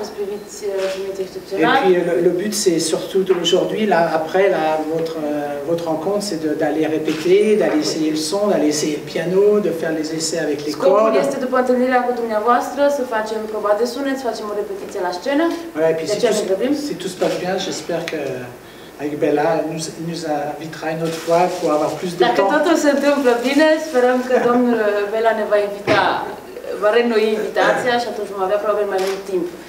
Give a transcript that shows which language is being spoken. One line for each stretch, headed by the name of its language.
French: Et puis le but c'est surtout aujourd'hui, là, après votre rencontre, c'est d'aller répéter, d'aller essayer le son, d'aller essayer le piano, de faire les essais avec les cordes.
Romanian: Scopul este după întâlnirea cu dumneavoastră să facem proba de sunet, să facem o repetiție la scenă.
French: Voilà, et puis si tout se passe bien, j'espère que avec Bella, nous invitera une autre fois pour avoir plus de temps.
Romanian: Dacă totul se întâmplă bine, sperăm că domnul Bella ne va invita, va reînnoi invitația și atunci vom avea probabil mai mult timp.